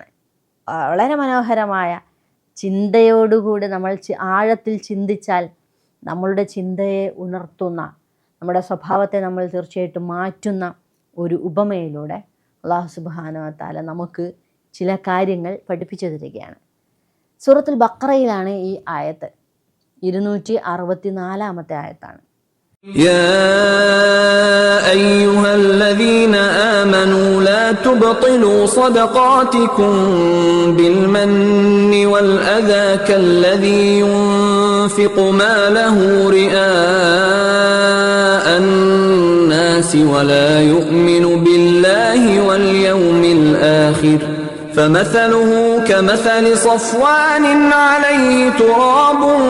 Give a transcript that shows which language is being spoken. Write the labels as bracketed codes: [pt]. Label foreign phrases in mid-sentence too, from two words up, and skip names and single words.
[ml] വളരെ മനോഹരമായ ചിന്തയോടുകൂടി നമ്മൾ ആഴത്തിൽ ചിന്തിച്ചാൽ നമ്മളുടെ ചിന്തയെ ഉണർത്തുന്ന, നമ്മുടെ സ്വഭാവത്തെ നമ്മൾ തീർച്ചയായിട്ടും മാറ്റുന്ന ഒരു ഉപമയിലൂടെ [ar] الله سبحانه وتعالى [ml] നമുക്ക് ചില കാര്യങ്ങൾ പഠിപ്പിച്ചു തരികയാണ്. സൂറത്തുൽ ബഖറയിലാണ് ഈ ആയത്ത്, 264-ാമത്തെ ആയത്താണ്. [ar] يا أيها الذين آمنوا لا تبطلوا صدقاتكم بالمن والأذى كالذي ينفق ماله رئاء الناس ولا يؤمن بالله واليوم الآخر فمثله كمثل صفوان عليه تراب